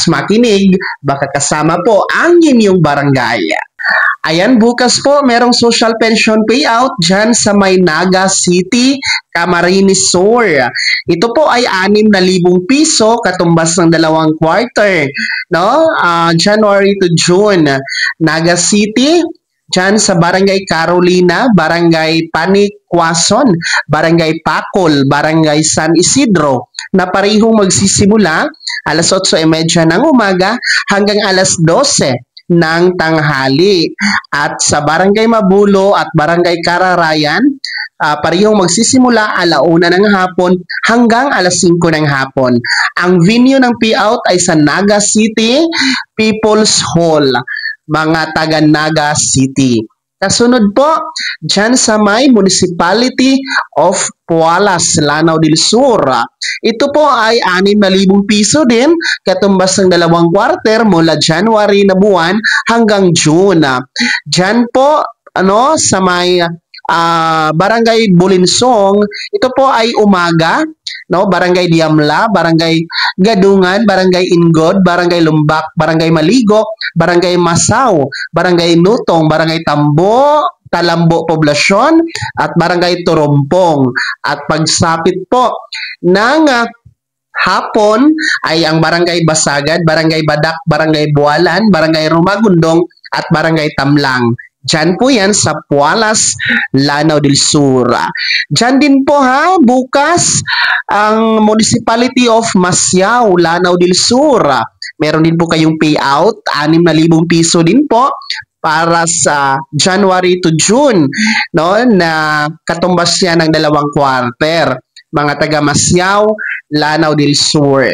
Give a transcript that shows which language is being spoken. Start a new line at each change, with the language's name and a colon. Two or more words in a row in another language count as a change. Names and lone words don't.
Filipino: Makinig, baka kasama po ang inyong barangay. Ayan, bukas po merong
English: social pension payout
Filipino: dyan sa Maynaga City, Camarines Sur. Ito po ay 6,000 piso katumbas ng 2 quarter.
English: No? January to June.
Filipino: Naga City, dyan sa Barangay Carolina, Barangay Panikwason, Barangay Pacol, Barangay San Isidro, na parehong magsisimula alas 8:30 ng umaga hanggang alas 12 ng tanghali. At sa Barangay Mabulo at Barangay Kararayan, parehong magsisimula alauna ng hapon hanggang alas 5 ng hapon. Ang venue ng payout ay sa Naga City People's Hall, mga taga Naga City. Kasunod po, dyan sa may Municipality of Pualas, Lanao del Sur. Ito po ay 6,000 piso din, katumbas ng 2 quarter mula January na buwan hanggang June. Dyan po, sa may Barangay Bulinsong, ito po ay umaga, no? Barangay Diamla, Barangay Gadungan, Barangay Ingod, Barangay Lumbak, Barangay Maligo, Barangay Masaw, Barangay Nutong, Barangay Talambo Poblasyon, at Barangay Turumpong. At pagsapit po ng hapon ay ang Barangay Basagad, Barangay Badak, Barangay Bualan, Barangay Rumagundong, at Barangay Tamlang. Diyan po yan sa Pualas, Lanao del Sur. Diyan din po ha, bukas ang Municipality of Masyao, Lanao del Sur. Meron din po kayong payout, 6,000 piso din po para sa
English: January to June,
Filipino: no, na katumbas yan ng 2 quarter. Mga taga Masyao, Lanao del Sur.